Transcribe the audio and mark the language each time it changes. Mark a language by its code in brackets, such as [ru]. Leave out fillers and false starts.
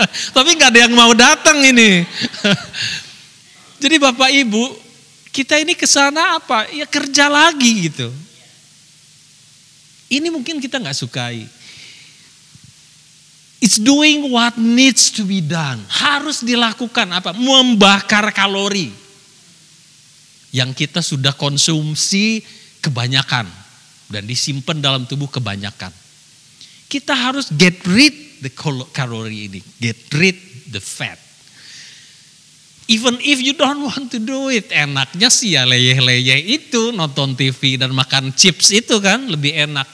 [id] Tapi gak ada yang mau datang ini. Jadi Bapak Ibu, kita ini kesana apa? Ya kerja lagi gitu. Ini mungkin kita gak sukai. [en] It's doing what needs to be done. [id] Harus dilakukan apa? Membakar kalori. Yang kita sudah konsumsi kebanyakan. Dan disimpan dalam tubuh kebanyakan. Kita harus [en] get rid the [id] kalori ini. [en] Get rid the fat. Even if you don't want to do it, [id] enaknya sih ya leyeh-leyeh itu, nonton TV dan makan chips itu kan lebih enak.